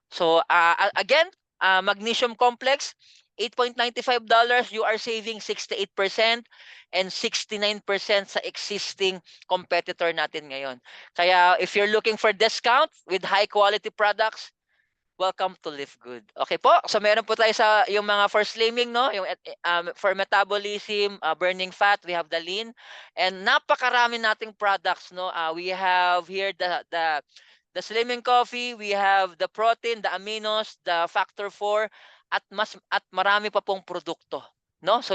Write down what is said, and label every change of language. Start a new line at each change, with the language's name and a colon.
English: So again, magnesium complex, $8.95, you are saving 68% and 69% sa existing competitor natin ngayon. Kaya if you're looking for discount with high quality products, welcome to Live Good.
Filipino: Okay po? So meron po tayo sa yung mga for slimming, no?
English: Yung for metabolism, burning fat, we have the lean, and napakarami nating products, no? We have here the slimming coffee, we have the protein, the aminos, the factor 4,
Filipino: at marami pa pong produkto, no?